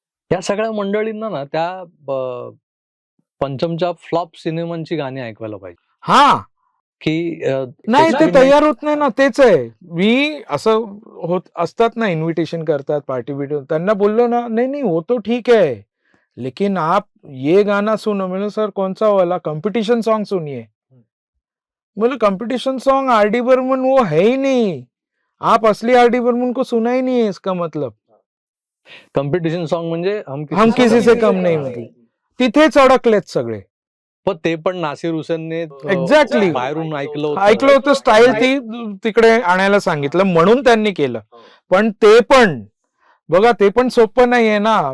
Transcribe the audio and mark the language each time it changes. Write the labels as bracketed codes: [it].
[mr] या सगळ्या मंडळींना ना त्या पंचमच्या फ्लॉप सिनेमांची गाणी ऐकवायला पाहिजे, हा की नाही, ते [en] experiment- [mr] तयार होत नाही ना, तेच आहे. मी असं होत असतात ना, इन्व्हिटेशन करतात, पार्टी बिटी, त्यांना बोललो ना, [hi] नहीं नहीं वो तो ठीक है, लेकिन आप ये गाना सुनो. मैंने सर कौन सा वाला, कंपटीशन सॉन्ग सुनिए. बोले competition song R D Burman वो है ही नहीं, आप असली आर डी बर्मन को सुना ही नहीं है, इसका मतलब [mr] कॉम्पिटिशन सॉन्ग म्हणजे हम किसी से कम नहीं, मतलब तिथेच अडकलेत सगळे. पण ते पण नासिर हुसेनने [en] Exactly. [mr] बाहेरून ऐकलं ऐकलं होतं, स्टाईल ती तिकडे आणायला सांगितलं म्हणून त्यांनी केलं. पण ते पण बघा, ते पण सोपं नाहीये ना.